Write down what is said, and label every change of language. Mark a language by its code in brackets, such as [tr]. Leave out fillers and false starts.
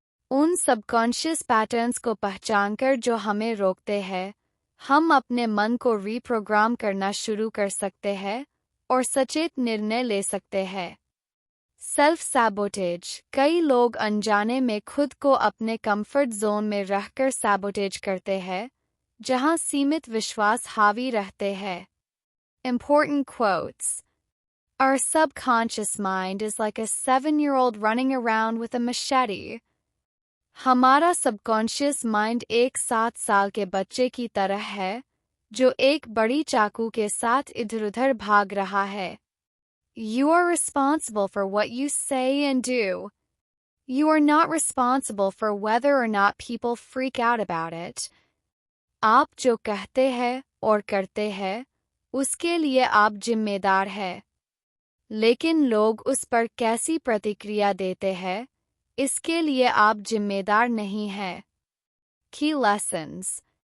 [hi] उन subconscious patterns को पहचानकर जो हमें रोकते हैं, हम अपने मन को रीप्रोग्राम करना शुरू कर सकते हैं और सचेत निर्णय ले सकते हैं। Self sabotage. कई लोग अनजाने में खुद को अपने कंफर्ट जोन में रहकर सैबोटेज करते हैं, जहां सीमित विश्वास हावी रहते हैं। [en] Important quotes. Our subconscious mind is like a 7-year-old running around with a machete. [hi] हमारा सबकॉन्शियस माइंड एक 7 साल के बच्चे की तरह है, जो एक बड़ी चाकू के साथ इधर-उधर भाग रहा है। [en] You are responsible for what you say and do. You are not responsible for whether or not people freak out about it. [hi] आप जो कहते हैं और करते हैं, उसके लिए आप जिम्मेदार हैं। लेकिन लोग उस पर कैसी प्रतिक्रिया देते हैं, इसके लिए आप जिम्मेदार नहीं हैं। [en] Key lessons.